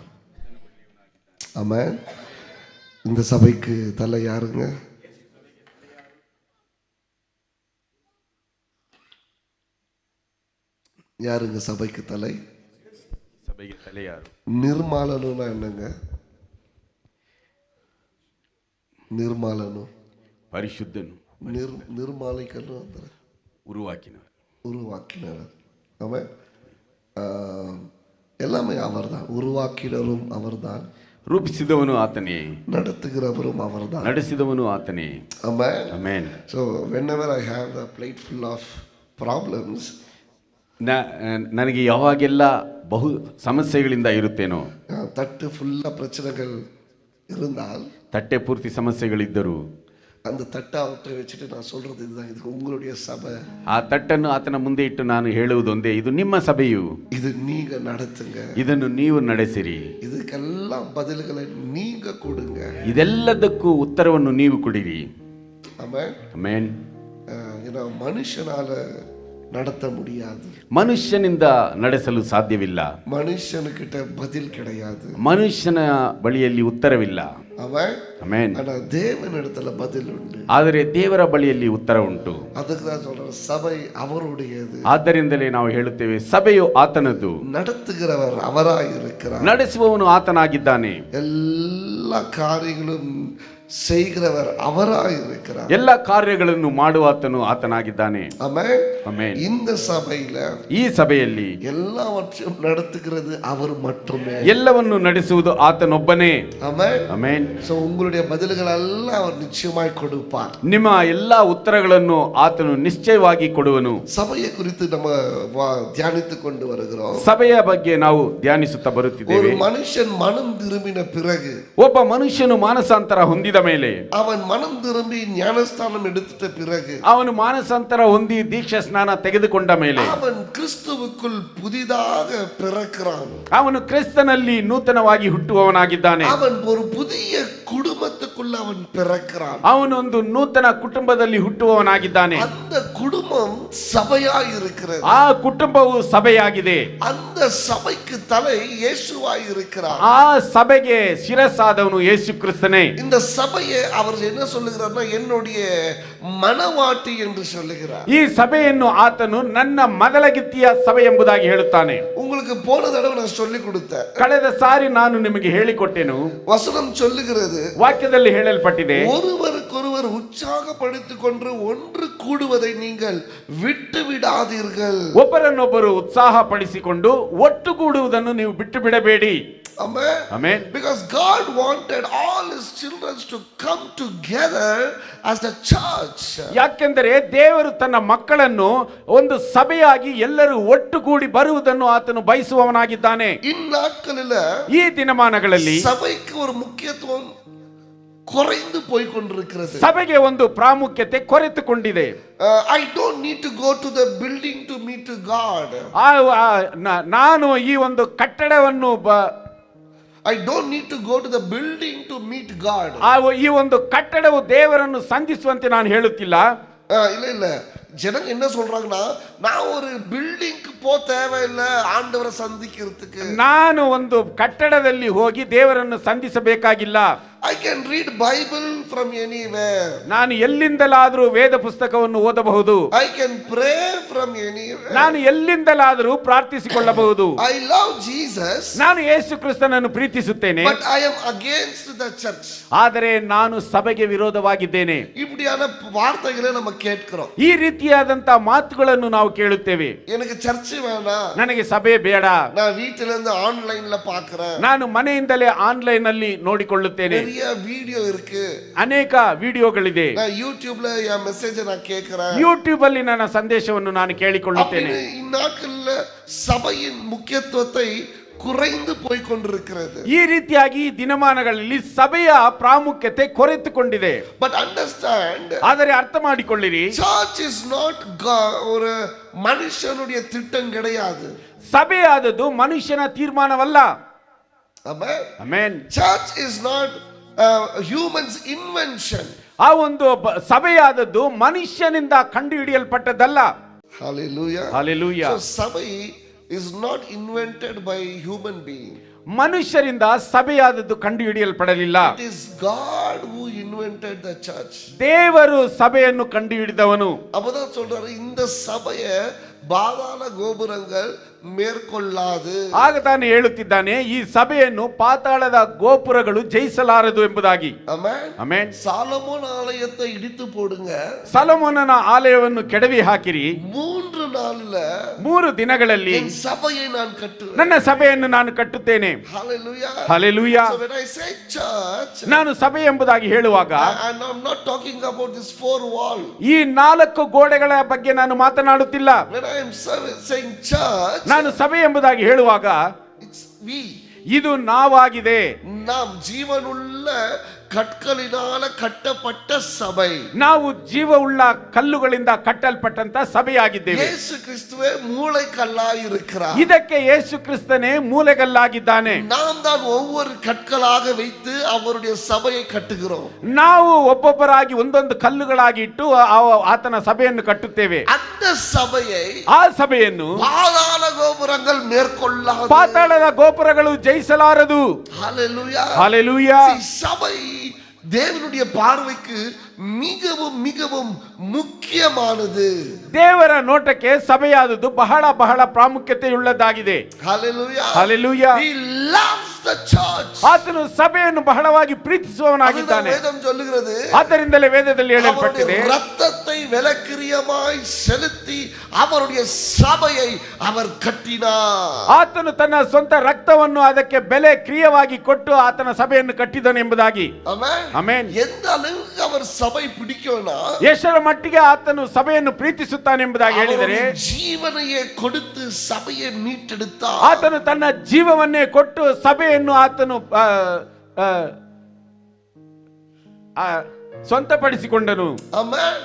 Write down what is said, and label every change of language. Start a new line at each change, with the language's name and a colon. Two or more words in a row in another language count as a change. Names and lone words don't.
Tamil: ஆமென். இந்த சபைக்கு தலை யாருங்க? யாருங்க சபைக்கு தலை? சபைக்கு தலை யாரு? நிர்மாலனுனா என்னங்க?
Kannada: ನಿರ್ಮಾಲನು ಪರಿಶುದ್ಧನು ನಿರ್ಮಾಲಿಕನು ಅಂತಾರೆ
Tamil: உருவாக்கினவர் அவன் எல்லாமே அவர்தான் உருவாக்கினரும் அவர்தான்
Kannada: ರೂಪಿಸಿದವನು ಆತನೇ
Tamil: நடத்துகிறவரும் அவர்தான்
Kannada: ನಡೆಸಿದವನು ಆತನೇ ಆಮೆನ್ ಆಮೆನ್
English: so whenever I have the plate full of problems
Kannada: ನನಗೆ ಯಾವಾಗೆಲ್ಲ ಬಹು ಸಮಸ್ಯೆಗಳಿಂದ ಇರುತ್ತೇನೋ
Tamil: தட்டு ஃபுல்லா பிரச்சனைகள் இருந்தால்
Kannada: ತಟ್ಟೆ ಪೂರ್ತಿ ಸಮಸ್ಯೆಗಳಿದ್ದರು
Tamil: அந்த தட்டை அவற்றை வச்சுட்டு நான் சொல்றது இதுதான் இது உங்களுடைய சபை
Kannada: ಆ ತಟ್ಟನ್ನು ಆತನ ಮುಂದೆ ಇಟ್ಟು ನಾನು ಹೇಳುವುದೊಂದೇ ಇದು ನಿಮ್ಮ ಸಭೆಯು
Tamil: இது நீங்க நடத்துங்க
Kannada: ಇದನ್ನು ನೀವು ನಡೆಸಿರಿ
Tamil: இதுக்கெல்லாம் பதில்களை நீங்க கொடுங்க
Kannada: ಇದೆಲ್ಲದಕ್ಕೂ ಉತ್ತರವನ್ನು ನೀವು ಕೊಡಿರಿ ಆಮೆನ್ ಆಮೆನ್
Tamil: மனுஷனால நடத்த முடியாது.
Kannada: ಮನುಷ್ಯನಿಂದ ನಡೆಸಲು ಸಾಧ್ಯವಿಲ್ಲ.
Tamil: மனுஷனுக்கிட்ட பதில் கிடையாது.
Kannada: ಮನುಷ್ಯನ ಬಳಿಯಲ್ಲಿ ಉತ್ತರವಿಲ್ಲ.
Tamil: அவன்
Kannada: ಆಮೆನ್.
Tamil: ஆனா தேவனிடத்துல பதில் உண்டு.
Kannada: ಆದರೆ ದೇವರ ಬಳಿಯಲ್ಲಿ ಉತ್ತರ ಉಂಟು.
Tamil: அதுக்கு தான் சொல்றேன், சபை அவருடையது.
Kannada: ಆದ್ದರಿಂದಲೇ ನಾವು ಹೇಳುತ್ತೇವೆ ಸಭೆಯು ಆತನದ್ದು,
Tamil: நடத்துகிறவர் அவராய் இருக்கிறார்,
Kannada: ನಡೆಸುವವನು ಆತನಾಗಿದ್ದಾನೆ,
Tamil: எல்லா காரியங்களும் செய்கிறவர் அவராய் இருக்கிறார்,
Kannada: ಎಲ್ಲ ಕಾರ್ಯಗಳನ್ನು ಮಾಡುವಾತನು ಆತನಾಗಿದ್ದಾನೆ.
Tamil: ஆமென்.
Kannada: ಆಮೆನ್.
Tamil: இந்த சபையில
Kannada: ಈ ಸಭೆಯಲ್ಲಿ
Tamil: எல்லாவற்றையும் நடத்துகிறது அவர் மட்டுமே.
Kannada: ಎಲ್ಲವನ್ನು ನಡೆಸುವುದು ಆತನೊಬ್ಬನೇ.
Tamil: ஆமென்.
Kannada: ಆಮೆನ್.
Tamil: சோ உங்களுடைய பதில்கள் எல்லாம் அவர் நிச்சயமாய் கொடுப்பார்.
Kannada: ನಿಮ್ಮ ಎಲ್ಲಾ ಉತ್ತರಗಳನ್ನು ಆತನು ನಿಶ್ಚಯವಾಗಿ ಕೊಡುವನು.
Tamil: சபையை குறித்து நம்ம தியானித்துக் கொண்டு வருகிறோம்.
Kannada: ಸಭೆಯ ಬಗ್ಗೆ ನಾವು ಧ್ಯಾನಿಸುತ್ತಾ
Tamil: ஒரு
Kannada: ಬರುತ್ತಿದ್ದೇವೆ.
Tamil: மனுஷன் மனம் திரும்பின பிறகு,
Kannada: ಒಬ್ಬ ಮನುಷ್ಯನು ಮಾನಸಾಂತರ ಹೊಂದಿದ ಮೇಲೆ,
Tamil: அவன் மனம் திரும்பி ஞானஸ்தானம் எடுத்துட்ட பிறகு,
Kannada: ಅವನು ಮಾನಸಾಂತರ ಹೊಂದಿ ದೀಕ್ಷಾ ಸ್ನಾನ ತೆಗೆದುಕೊಂಡ ಮೇಲೆ,
Tamil: அவன் கிறிஸ்துவுக்குள் புதிதாக பிறக்கிறான்.
Kannada: ಅವನು ಕ್ರಿಸ್ತನಲ್ಲಿ ನೂತನವಾಗಿ ಹುಟ್ಟುವವನಾಗಿದ್ದಾನೆ.
Tamil: அவன் ஒரு புதிய குடும்பத்துக்குள்ள அவன் பிறக்கிறான்.
Kannada: ಅವನೊಂದು ನೂತನ ಕುಟುಂಬದಲ್ಲಿ ಹುಟ್ಟುವವನಾಗಿದ್ದಾನೆ.
Tamil: அந்த குடும்பம் சபையாய் இருக்கிறது.
Kannada: ಆ ಕುಟುಂಬವು ಸಭೆಯಾಗಿದೆ.
Tamil: அந்த சபைக்கு தலை இயேசுவாய் இருக்கிறார்.
Kannada: ಆ ಸಭೆಗೆ ಶಿರಸ್ಸಾದವನು ಯೇಸು ಕ್ರಿಸ್ತನೇ.
Tamil: இந்த சபையை அவர் என்ன சொல்லுகிறார்னா என்னுடைய மனவாட்டி என்று சொல்லுகிறார்.
Kannada: ಈ ಸಭೆಯನ್ನು ಆತನು ನನ್ನ ಮದಲಗಿತ್ತಿಯ ಸಭೆ ಎಂಬುದಾಗಿ ಹೇಳುತ್ತಾನೆ.
Tamil: உங்களுக்கு போன தடவை நான் சொல்லி கொடுத்தேன்.
Kannada: ಕಳೆದ ಸಾರಿ ನಾನು ನಿಮಗೆ ಹೇಳಿಕೊಟ್ಟೆನು.
Tamil: வசனம் சொல்லுகிறது,
Kannada: ವಾಕ್ಯದಲ್ಲಿ ಹೇಳಲ್ಪಟ್ಟಿದೆ,
Tamil: ஒருவருக்கொருவர் உற்சாகப்படுத்திக் கொண்டு ஒன்று கூடுவதை நீங்கள் விட்டு விடாதீர்கள்.
Kannada: ಒಬ್ಬರನ್ನೊಬ್ಬರು ಉತ್ಸಾಹ ಪಡಿಸಿಕೊಂಡು ಒಟ್ಟುಗೂಡುವುದನ್ನು ನೀವು ಬಿಟ್ಟು ಬಿಡಬೇಡಿ.
English: Amen.
Kannada: ಆಮೆನ್.
English: Because God wanted all his children to come together as a church.
Kannada: ಯಾಕೆಂದರೆ ದೇವರು ತನ್ನ ಮಕ್ಕಳನ್ನು ಒಂದು ಸಭೆಯಾಗಿ ಎಲ್ಲರೂ ಒಟ್ಟುಗೂಡಿ ಬರುವುದನ್ನು ಆತನು ಬಯಸುವವನಾಗಿದ್ದಾನೆ.
Tamil: இந்நாட்களில
Kannada: ಈ ದಿನಮಾನಗಳಲ್ಲಿ
Tamil: சபைக்கு ஒரு முக்கியத்துவம் குறைந்து போய் கொண்டிருக்கிறது.
Kannada: ಸಭೆಗೆ ಒಂದು ಪ್ರಾಮುಖ್ಯತೆ ಕೊರೆತುಕೊಂಡಿದೆ.
English: I don't need to go to the building to meet God.
Kannada: ನಾನು ಈ ಒಂದು ಕಟ್ಟಡವನ್ನು
English: I don't need to go to the building to meet God.
Kannada: ಈ ಒಂದು ಕಟ್ಟಡವು ದೇವರನ್ನು ಸಂಧಿಸುವಂತೆ ನಾನು ಹೇಳುತ್ತಿಲ್ಲ.
Tamil: இல்ல இல்ல, ஜனங்க என்ன சொல்றாங்கன்னா, நான் ஒரு பில்டிங்க்கு போ தேவையில்லை ஆண்டவரை சந்திக்கிறதுக்கு.
Kannada: ನಾನು ಒಂದು ಕಟ್ಟಡದಲ್ಲಿ ಹೋಗಿ ದೇವರನ್ನು ಸಂಧಿಸಬೇಕಾಗಿಲ್ಲ.
English: I can read Bible from anywhere.
Kannada: ನಾನು ಎಲ್ಲಿಂದಲಾದರೂ ವೇದ ಪುಸ್ತಕವನ್ನು ಓದಬಹುದು.
English: I can pray from anywhere.
Kannada: ನಾನು ಎಲ್ಲಿಂದಲಾದರೂ ಪ್ರಾರ್ಥಿಸಿಕೊಳ್ಳಬಹುದು.
English: I love Jesus.
Kannada: ನಾನು ಯೇಸು ಕ್ರಿಸ್ತನನ್ನು ಪ್ರೀತಿಸುತ್ತೇನೆ.
English: But I am against the church.
Kannada: ಆದರೆ ನಾನು ಸಭೆಗೆ ವಿರೋಧವಾಗಿದ್ದೇನೆ.
Tamil: இப்படியான வார்த்தைகளை நம்ம கேட்கிறோம்.
Kannada: ಈ ರೀತಿಯಾದಂತಹ ಮಾತುಗಳನ್ನು ನಾವು ಕೇಳುತ್ತೇವೆ.
Tamil: எனக்கு சர்ச் வேணாம்,
Kannada: ನನಗೆ ಸಭೆ ಬೇಡ,
Tamil: நான் வீட்டில இருந்து ஆன்லைன்ல பார்க்கிறேன்,
Kannada: ನಾನು ಮನೆಯಿಂದಲೇ ಆನ್ಲೈನ್ ಅಲ್ಲಿ ನೋಡಿಕೊಳ್ಳುತ್ತೇನೆ,
Tamil: நிறைய வீடியோ இருக்கு,
Kannada: ಅನೇಕ ವಿಡಿಯೋಗಳಿದೆ,
Tamil: நான் யூடியூப்ல என் மெசேஜை நான் கேட்கிறேன்,
Kannada: ಯೂಟ್ಯೂಬ್ ಅಲ್ಲಿ ನನ್ನ ಸಂದೇಶವನ್ನು ನಾನು ಕೇಳಿಕೊಳ್ಳುತ್ತೇನೆ.
Tamil: இந்நாட்கள்ல சபையின் முக்கியத்துவத்தை குறைந்து போய் கொண்டிருக்கிறது.
Kannada: ಈ ರೀತಿಯಾಗಿ ಈ ದಿನಮಾನಗಳಲ್ಲಿ ಸಭೆಯ ಪ್ರಾಮುಖ್ಯತೆ ಕೊರೆತುಕೊಂಡಿದೆ.
English: But understand,
Kannada: ಆದರೆ ಅರ್ಥ ಮಾಡಿಕೊಳ್ಳಿರಿ,
English: church is not
Tamil: ஒரு மனுஷனுடைய திட்டம் கிடையாது.
Kannada: ಸಭೆಯಾದದ್ದು ಮನುಷ್ಯನ ತೀರ್ಮಾನವಲ್ಲ.
English: Amen.
Kannada: ಆಮೆನ್.
English: Church is not humans invention.
Kannada: ಆ ಒಂದು ಸಭೆಯಾದದ್ದು ಮನುಷ್ಯನಿಂದ ಕಂಡುಹಿಡಿಯಲ್ಪಟ್ಟದ್ದಲ್ಲ.
English: Hallelujah. Hallelujah. So ಸಭೆ is not invented by human being.
Kannada: ಮನುಷ್ಯರಿಂದ ಸಭೆಯಾದದ್ದು ಕಂಡುಹಿಡಿಯಲ್ಪಡಲಿಲ್ಲ.
English: It is God who invented the church.
Kannada: ದೇವರು ಸಭೆಯನ್ನು ಕಂಡುಹಿಡಿದವನು.
Tamil: அப்பதான் சொல்றாரு, இந்த சபையை பாதாள கோபுரங்கள் மேற்கொள்ளாது.
Kannada: ಆಗ ತಾನು ಹೇಳುತ್ತಿದ್ದಾನೆ, ಈ ಸಭೆಯನ್ನು ಪಾತಾಳದ ಗೋಪುರಗಳು ಜಯಿಸಲಾರದು ಎಂಬುದಾಗಿ.
Tamil: ஆமென்.
Kannada: ಆಮೆನ್.
Tamil: சாலமோன் ஆலயத்தை இடித்து போடுங்க,
Kannada: ಸೊಲೊಮೋನನ ಆಲಯವನ್ನು ಕೆಡವಿ ಹಾಕಿರಿ,
Tamil: 3 நாள்ல
Kannada: 3 ದಿನಗಳಲ್ಲಿ
Tamil: என் சபையை நான் கட்டுவேன்.
Kannada: ನನ್ನ ಸಭೆಯನ್ನು ನಾನು ಕಟ್ಟುತ್ತೇನೆ.
English: Hallelujah.
Kannada: ಹಲ್ಲೆಲೂಯಾ.
English: So when I say church,
Kannada: ನಾನು ಸಭೆ ಎಂಬುದಾಗಿ ಹೇಳುವಾಗ
English: and I'm not talking about this 4 wall.
Kannada: ಈ 4 ಗೋಡೆಗಳ ಬಗ್ಗೆ ನಾನು ಮಾತನಾಡುತ್ತಿಲ್ಲ.
English: When I am saying church,
Kannada: ನಾನು ಸಭೆ ಎಂಬುದಾಗಿ ಹೇಳುವಾಗ
English: it's we.
Kannada: ಇದು ನಾವಾಗಿದೆ.
Tamil: நாம் ஜீவனுள்ள கற்களினால கட்டப்பட்ட சபை.
Kannada: ನಾವು ಜೀವವುಳ್ಳ ಕಲ್ಲುಗಳಿಂದ ಕಟ್ಟಲ್ಪಟ್ಟಂತ ಸಭೆಯಾಗಿದ್ದೇವೆ. ಯೇಸು ಕ್ರಿಸ್ತುವೇ ಮೂಲೆಕಲ್ಲಾಗಿ இருக்கிறார். ಇದಕ್ಕೆ ಯೇಸು ಕ್ರಿಸ್ತನೇ ಮೂಲೆಗಲ್ಲಾಗಿದ್ದಾನೆ.
Tamil: நாம் தான் ஒவ்வொரு கற்களாக வைத்து அவருடைய சபையை கட்டுகிறோம்.
Kannada: ನಾವು ಒಬ್ಬೊಬ್ಬರಾಗಿ ಒಂದೊಂದು ಕಲ್ಲುಗಳಾಗಿ ಇಟ್ಟು ಆತನ ಸಭೆಯನ್ನು ಕಟ್ಟುತ್ತೇವೆ.
Tamil: அந்த சபையை
Kannada: ಆ ಸಭೆಯನ್ನು
Tamil: பாதாள கோபுரங்கள் மேற்கொள்ளாது.
Kannada: ಪಾತಾಳದ ಗೋಪುರಗಳು ಜಯಿಸಲಾರದು.
Tamil: ஹalleluya. ஹalleluya. சபை தேவனுடைய பார்வைக்கு மிகவும் மிகவும் முக்கியமானது.
Kannada: ದೇವರ ನೋಟಕ್ಕೆ ಸಭೆಯಾದುದು ಬಹಳ ಬಹಳ ಪ್ರಾಮುಖ್ಯತೆಯುಳ್ಳದಾಗಿದೆ.
Tamil: ஹalleluya. ஹalleluya.
English: He loves the church.
Kannada: ಆತನು ಸಭೆಯನ್ನು ಬಹಳವಾಗಿ ಪ್ರೀತಿಸುವವನಾಗಿದ್ದಾನೆ.
Tamil: வேதம் சொல்லுகிறது,
Kannada: ಆದ್ದರಿಂದಲೇ ವೇದದಲ್ಲಿ ಹೇಳಲ್ಪಟ್ಟಿದೆ,
Tamil: ரத்தத்தை விலக்கிரியமாய் செலுத்தி அவருடைய சபையை அவர் கட்டினார்.
Kannada: ಆತನು ತನ್ನ ಸ್ವಂತ ರಕ್ತವನ್ನು ಅದಕ್ಕೆ ಬೆಲೆ ಕ್ರಿಯವಾಗಿ ಕೊಟ್ಟು ಆತನ ಸಭೆಯನ್ನು ಕಟ್ಟಿದನು ಎಂಬುದಾಗಿ. ಆಮೆನ್. ಆಮೆನ್.
Tamil: எந்த அளவுக்கு அவர் சபை பிடிக்கும்னா,
Kannada: ಎಷ್ಟರ ಮಟ್ಟಿಗೆ ಆತನು ಸಭೆಯನ್ನು ಪ್ರೀತಿಸುತ್ತಾನೆ ಎಂಬುದಾಗಿ ಹೇಳಿದರೆ,
Tamil: ஜீவனையே கொடுத்து சபையை மீட்டெடுத்தார்.
Kannada: ಆತನು ತನ್ನ ಜೀವವನ್ನೇ ಕೊಟ್ಟು ಸಭೆಯನ್ನು ಆತನು ಸ್ವಂತಪಡಿಸಿಕೊಂಡನು. ಆಮೆನ್.